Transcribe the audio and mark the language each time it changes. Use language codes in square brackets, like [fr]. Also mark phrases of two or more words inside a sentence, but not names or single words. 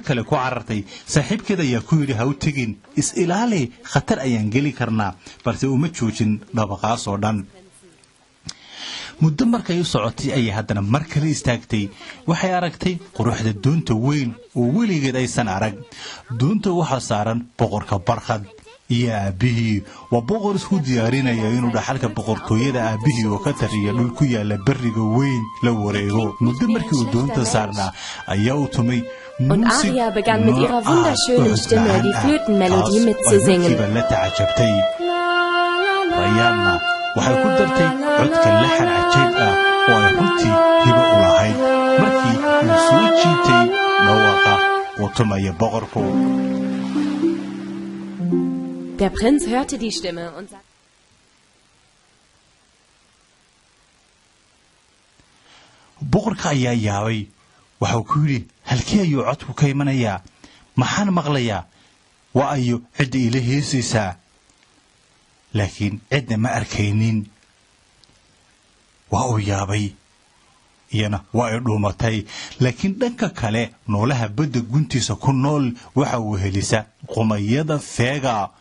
[so] kale ku carartay saaxiibkeeda ayaa ku yiri ha u tagin is ilaali khatar ayaan gali karnaa balse uma joojin dhabaqaas oo dhan muddo markay u socotay ayay haddana mar kale istaagtay waxay aragtay quruxda doonta weyn oo weligeed aysan arag doonta waxa saaran boqorka barqad iyo aabihii waa boqor isku diyaarinaya inuu dhaxalka boqortooyada aabihii oo ka tariya dhul ku yaala bariga weyn la wareego muddo markii uu doonta saarnaa ayaa u tumay [de] Und Aria begann mit ihrer wunderschönen Stimme die Flötenmelodie mitzusingen. [so] Rayaanna waxay ku dartay codka laxan cajiib ah oo ay runtii hibo u lahayd markii uu soo jiitay dhawaaqa uu tumaya boqorku. [de] Der Prinz hörte die Stimme und sagte: [so] boqorka ayaa yaabay waxuu ku yidhi halkii ayuu codku ka imanayaa maxaan maqlayaa waa ayu cidda ila heesaysaa laakiin cidna ma arkaynin waa uu yaabay iyana waa ay dhuumatay laakiin dhanka kale noolaha badda guntiisa ku nool waxa uu helisa qumayada feega